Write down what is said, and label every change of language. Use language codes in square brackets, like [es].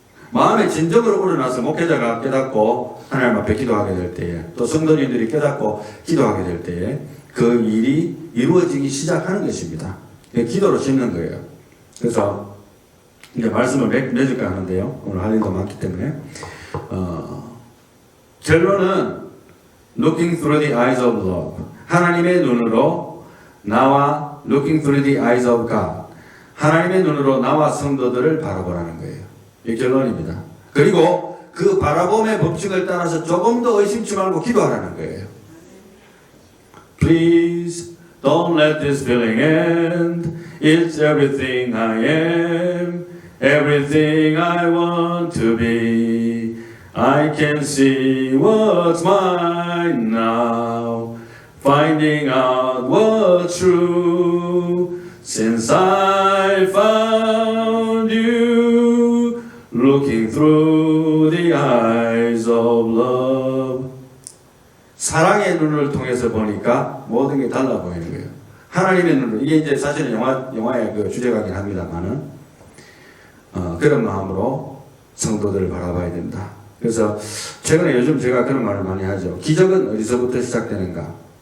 [ko] 마음에 진정으로 우러나서 목회자가 깨닫고 하나님 앞에 기도하게 될 때에, 또 성도님들이 깨닫고 기도하게 될 때에 그 일이 이루어지기 시작하는 것입니다. 기도로 심는 거예요. 그래서 이제 말씀을 맺을까 하는데요. 오늘 할 일도 많기 때문에 결론은 [en] looking through the eyes of love. [ko] 하나님의 눈으로 나와 [en] looking through the eyes of God. [ko] 하나님의 눈으로 나와 성도들을 바라보라는 거예요. 이 결론입니다. 그리고 그 바라봄의 법칙을 따라서 조금 더 의심치 말고 기도하라는 거예요. [en] Please don't let this feeling end. It's everything I am, everything I want to be. I can see what's mine now, finding out what's true. Since I found you, looking through the eyes of love. [ko] 사랑의 눈을 통해서 보니까 모든 게 달라 보이는 거예요. 하나님의 눈으로. 이게 이제 사실은 영화의 그 주제가긴 합니다만은, 그런 마음으로 성도들을 바라봐야 된다. 그래서 최근에 요즘 제가 그런 말을 많이 하죠. 기적은 어디서부터 시작되는가?